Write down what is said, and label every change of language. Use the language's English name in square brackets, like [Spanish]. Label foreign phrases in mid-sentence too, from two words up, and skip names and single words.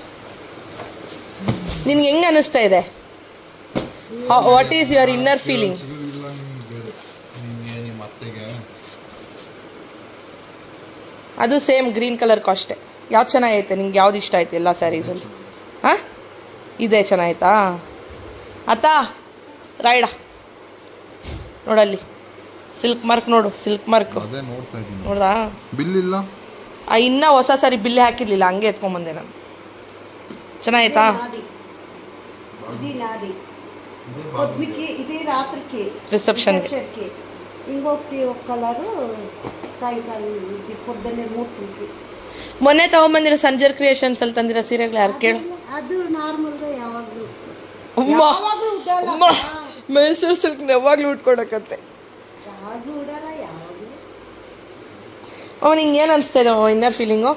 [Kannada] ನಿನ್ಗೆ ಹೆಂಗ್ ಅನಿಸ್ತಾ ಇದೆ [English] what is your inner feeling [Kannada] ಅದು [English] same green colour [Kannada] ಕಾಸ್ಟೆ ಯಾವ್ದು ಚೆನ್ನಾಗೈತೆ ನಿಂಗೆ ಯಾವ್ದು ಇಷ್ಟ ಆಯ್ತು ಎಲ್ಲ ಸ್ಯಾರೀಸಲ್ಲಿ ಹಾಂ ಇದೇ ಚೆನ್ನಾಯ್ತಾ ಅತ್ತ ರಾಯ್ಡ ನೋಡಲ್ಲಿ [English] silk mark [Kannada] ನೋಡು, [English] silk mark [Kannada] ಅದೇ ನೋಡ್ತಾ ಇದ್ದೀನಿ. ನೋಡ್ದಾ? ಬಿಲ್ ಇಲ್ಲ. ಇನ್ನ ಹೊಸ ಸಾರಿ ಬಿಲ್ಲೇ ಹಾಕಿರ್ಲಿಲ್ಲ, ಹಂಗೆ ಎತ್ಕೊಂಡ್ಬಂದೆ ನಾನು. ಚೆನ್ನಾಯ್ತಾ? [Telugu] ఇది రాత్రికి రిసెప్షన్కి ఇంకొకటి ఒక కలరు సాయంకాలం పొద్దున్నే 3కి. [Kannada] ಮೊನ್ನೆ ತಗೊಂಬಂದಿರೋ ಸಂಜರ್ ಕ್ರಿಯೇಷನ್ಸ್ ಅಲ್ಲಿ ತಂದಿರೋ ಸೀರೆಗಳು ಯಾರು ಕೇಳು. ಅದು ನಾರ್ಮಲ್ గా ಯಾವಾಗ್ಲೂ ಮೈಸೂರು ಸಿಲ್ಕ್ ಯಾವಾಗ್ಲೂ ಉಟ್ಕೊಡಕತ್ತೆ. ಯಾವಾಗ್ಲೂ ಉಡಲ್ಲ, ಯಾವಾಗ್ಲೂ. ನಿಂಗೆ ಏನ್ ಅನ್ಸ್ತಾ ಇದೆ [English] inner feeling?